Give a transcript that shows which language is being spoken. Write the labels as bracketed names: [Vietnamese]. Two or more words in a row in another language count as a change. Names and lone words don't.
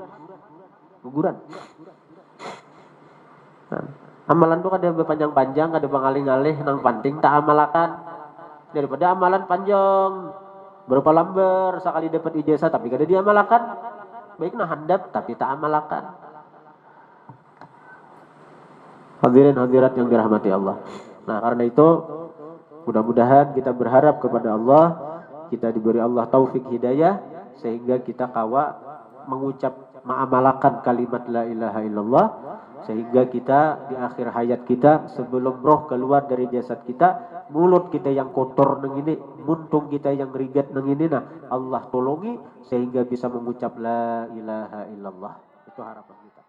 [Banjar] Nah, amalan tuh kada berpanjang-panjang, kada pangalih-alih nang penting tak amalakan daripada amalan panjang berapa lembar sekali dapat ijazah tapi kada diamalkan. Baik nah handap tapi tak amalakan. [Indonesian] Hadirin hadirat yang dirahmati Allah. Nah, karena itu mudah-mudahan kita berharap kepada Allah, kita diberi Allah taufik hidayah sehingga kita kawa mengucap mengamalkan kalimat [Arabic] la ilaha illallah, [Indonesian] sehingga kita di akhir hayat kita sebelum roh keluar dari jasad kita, mulut kita yang kotor nang ini, muntung kita yang rigat nang ini, nah Allah tolongi sehingga bisa mengucap [Arabic] la ilaha illallah. [Indonesian] Itu harapan.